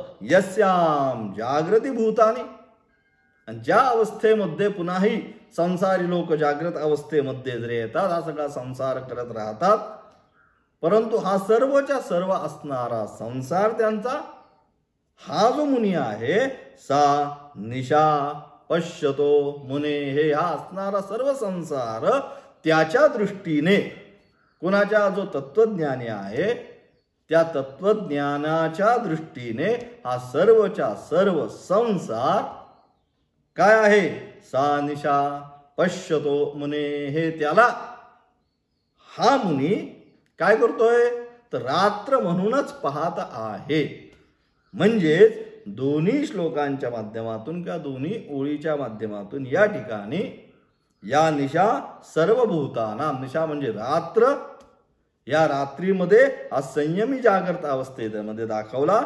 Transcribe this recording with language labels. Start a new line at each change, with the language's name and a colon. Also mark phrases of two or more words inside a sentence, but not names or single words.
Sanskrit: यस्याम जागृती भूतानी,
Marathi: आणि ज्या अवस्थेमध्ये पुन्हाही संसारी लोक जागृत अवस्थेमध्ये जरी येतात, हा सगळा संसार करत राहतात, परंतु हा सर्वच्या सर्व असणारा संसार त्यांचा हा जो मुनी आहे,
Sanskrit: सा निशा पश्यतो मुने,
Marathi: हे हा असणारा सर्व संसार त्याच्या दृष्टीने, कुणाच्या, जो तत्वज्ञानी आहे त्या तत्वज्ञानाच्या दृष्टीने हा सर्वच्या सर्व संसार काय आहे,
Sanskrit: सा निशा पश्यतो मुने,
Marathi: हे त्याला हा मुनी काय करतोय, तर रात्र म्हणूनच पाहत आहे. म्हणजेच दोन्ही श्लोकांच्या माध्यमातून किंवा दोन्ही ओळीच्या माध्यमातून या ठिकाणी या
Sanskrit: निशा सर्व भूताना,
Marathi: निशा म्हणजे रात्र, या रात्रीमध्ये हा संयमी जागृत अवस्थेमध्ये दाखवला.